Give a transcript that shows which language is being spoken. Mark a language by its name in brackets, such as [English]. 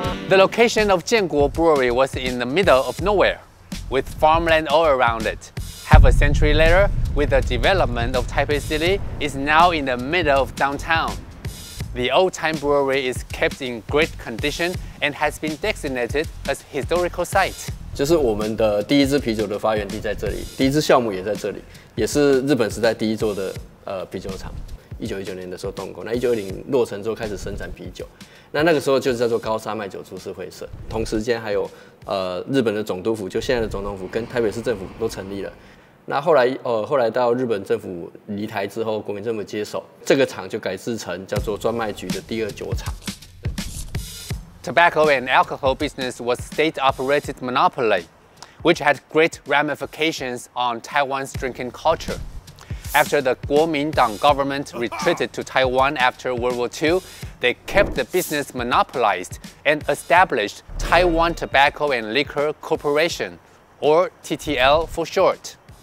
[English] The location of Jianguo Brewery was in the middle of nowhere, with farmland all around it. Half a century later, with the development of Taipei City, it's now in the middle of downtown. The old-time brewery is kept in great condition and has been designated as historical site. [Chinese] 就是我们的第一支啤酒的发源地在这里，第一支酵母也在这里，也是日本时代第一座的啤酒厂。 1919年的时候动工，那1920落成之后开始生产啤酒。那个时候就叫做高沙麦酒株式会社。同时间还有日本的总督府，就现在的总统府跟台北市政府都成立了。那后来到日本政府离台之后，国民政府接手，这个厂就改制成叫做专卖局的第二酒厂。 [English] Tobacco and alcohol business was state-operated monopoly, which had great ramifications on Taiwan's drinking culture. After the Kuomintang government retreated to Taiwan after World War II, they kept the business monopolized and established Taiwan Tobacco and Liquor Corporation, or TTL for short.